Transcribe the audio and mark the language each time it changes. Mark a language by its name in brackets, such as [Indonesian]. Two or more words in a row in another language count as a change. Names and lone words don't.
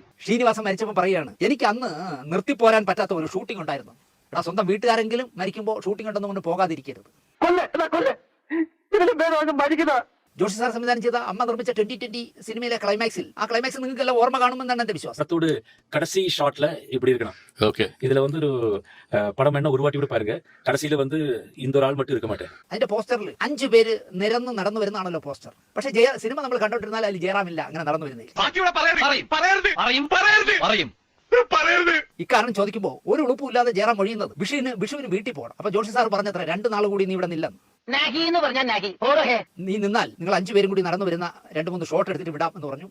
[Malayalam] ശ്രീനിവാസൻ മരിച്ചപ്പോൾ പറയാണ്, എനിക്ക് അന്ന് നിർത്തിപ്പോരാൻ പറ്റാത്ത ഒരു ഷൂട്ടിംഗ് ഉണ്ടായിരുന്നു. എടാ, സ്വന്തം വീട്ടുകാരെങ്കിലും മരിക്കുമ്പോൾ ഷൂട്ടിംഗ് ഉണ്ടെന്ന് കൊണ്ട് പോകാതിരിക്കരുത്. ജോഷി സാർ സംവിധാനം ചെയ്ത അമ്മ നിർമ്മിച്ച 2020 സിനിമയിലെ ക്ലൈമാക്സിൽ, ആ ക്ലൈമാക്സ് നിങ്ങൾക്ക് എല്ലാം ഓർമ്മ കാണുമെന്നാണ് എന്റെ വിശ്വാസം. [Tamil] கடைசி ஷாட்ல இப்படி இருக்கணும். ஓகே, இதுல வந்து ஒரு படம் என்ன ஒரு வாட்டி கூட பாருங்க. கடைசியில வந்து இந்த ஒரு ஆள் மட்டும் இருக்க மாட்டேன். [Malayalam] അതിന്റെ പോസ്റ്ററിൽ 5 പേര് നിരന്ന് നടന്നു വരുന്നതാണല്ലോ പോസ്റ്റർ. പക്ഷെ സിനിമ നമ്മൾ കണ്ടോണ്ടിരുന്നാൽ അതിൽ ജയറാമില്ല അങ്ങനെ നടന്നു വരുന്നില്ല. ഇക്കാരണം ചോദിക്കുമ്പോൾ ഒരു ഉളുപ്പില്ലാതെ ജയറാം ഒഴിയുന്നത് വിഷുവിന് വീട്ടിൽ പോകണം. അപ്പൊ ജോഷി സാർ പറഞ്ഞത്ര 2 നാൾ കൂടി നീ ഇവിടെ നില്ലെന്ന്. നീ നിന്നാൽ നിങ്ങൾ 5 പേരും കൂടി നടന്നു വരുന്ന 2-3 ഷോട്ട് എടുത്തിട്ട് വിടാം എന്ന് പറഞ്ഞു.